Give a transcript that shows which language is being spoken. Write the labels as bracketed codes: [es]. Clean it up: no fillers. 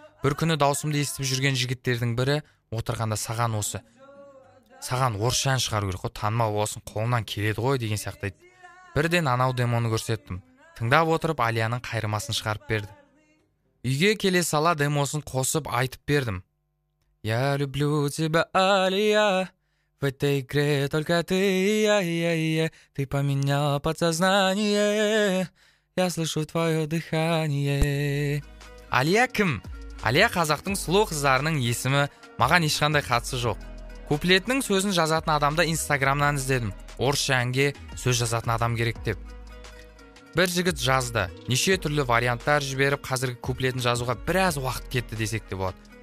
[kk] Бір күні даусымды естіп жүрген жігіттердің бірі отырғанда саған орысша ән шығару керек қой, танымал болсын, қолынан келеді ғой деген сияқты айтты. Бірден анау демоны көрсеттім. Тыңдап отырып Алияның қайырмасын шығарып берді. Үйге келе сала демосын қосып айтып бердім. [ru] Я люблю тебя, Алия, в этой игре только ты, ты поменял подсознание, я слышу твое дыхание. [kk] Алия кім? Алия қазақтың сұлу қыздарының есімі, маған ешқандай қатысы жоқ. Куплетінің сөзін жазатын адамды инстаграмнан іздедім. Орысша әнге сөз жазатын адам керек деп. Бір жігіт жазды. Неше түрлі варианттар жіберіп, қазіргі куплетін жазуға біраз уақыт кетті десек те болады.